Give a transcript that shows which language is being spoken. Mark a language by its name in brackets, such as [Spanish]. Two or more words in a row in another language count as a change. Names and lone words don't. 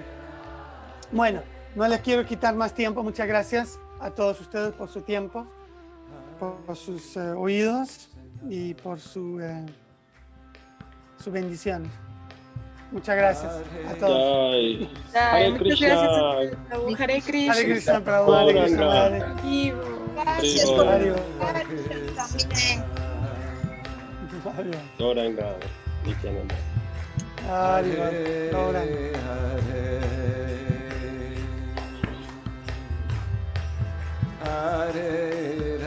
[Spanish] Bueno, no les quiero quitar más tiempo, muchas gracias a todos ustedes por su tiempo, por sus oídos y por su bendición. Muchas gracias a todos. Jai. Ay, Hare muchas Krishna. gracias a ustedes, Prabhu. Hare Krishna. Hare Krishna, Prabhu, Hare Krishna, Gauranga. Hare. Vivo. Gracias Hare por Hare. también. Hare. Gauranga. Nityananda. Hare. Hare Gauranga. Hare